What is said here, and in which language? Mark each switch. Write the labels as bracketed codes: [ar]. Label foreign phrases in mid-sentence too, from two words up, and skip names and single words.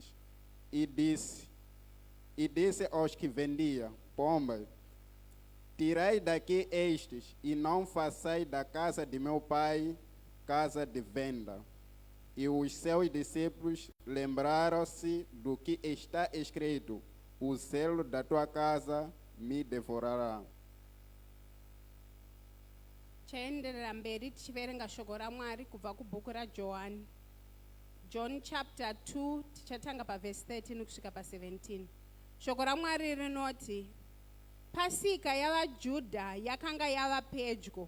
[pt] E disse aos que vendiam pombas: tirai daqui estes, e não façai da casa de meu pai casa de venda. E os seus discípulos lembraram-se do que está escrito: o zelo da tua casa me devorará. [sn] Chaenderera mberi tichiverenga shoko raMwari kubva kubhuku raJohani. John chapter 2 tichatanga paverse 13 kusvika pa17. Shoko raMwari rinoti: Pasika yavaJudha yakanga yava pedyo.